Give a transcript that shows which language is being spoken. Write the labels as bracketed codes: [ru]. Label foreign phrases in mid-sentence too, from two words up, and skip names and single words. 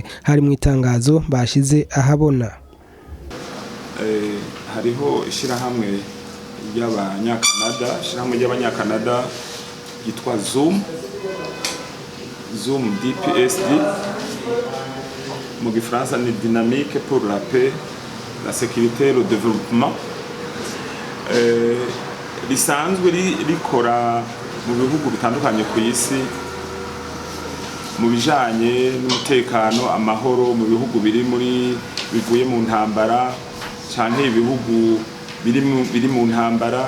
[rn] Hari mu itangazo bashize ahabona. Hariho ishirahamwe ry'abanyakanada yitwa Zoom DPSD, mu gifaransa ni Dynamique pour la paix, la sécurité et le développement. Risanzwe rikora mu bihugu bitandukanye ku isi mu bijanye n'umutekano, amahoro mu bihugu bivuye mu ntambara canke ibihugu biri mu ntambara.